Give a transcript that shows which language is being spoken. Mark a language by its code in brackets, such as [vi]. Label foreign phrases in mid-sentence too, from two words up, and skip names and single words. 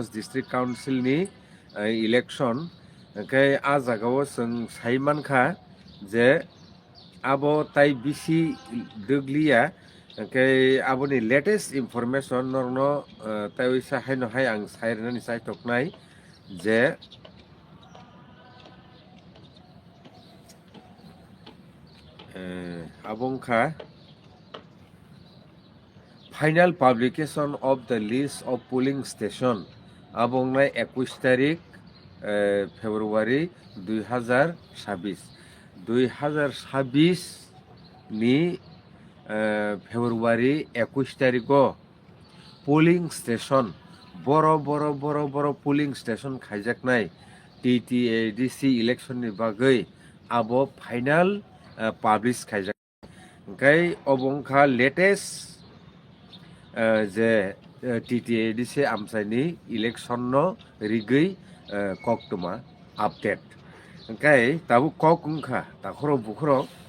[trp] District Council ni election kai a jagao sung saimankha je abo tai bisi duglia kai aboni [en] latest information [trp] norno tai sa haino hai ang sairnani sai toknai je abongkha [en] final publication of the list of polling station abongnai 21 [bn] তারিখ ফেব্রুয়ারি [trp] 2026 ni ফেব্রুয়ারি 21 তারিখো [en] polling station [trp] boro [en] polling station [trp] khaijaknai TTADC election ni bagai abo [en] final publish [trp] khaijak engkai obongkha latest je TTADC amsaini election no rigui koktuma update engkai tabu kokungkha takhoro bukhoro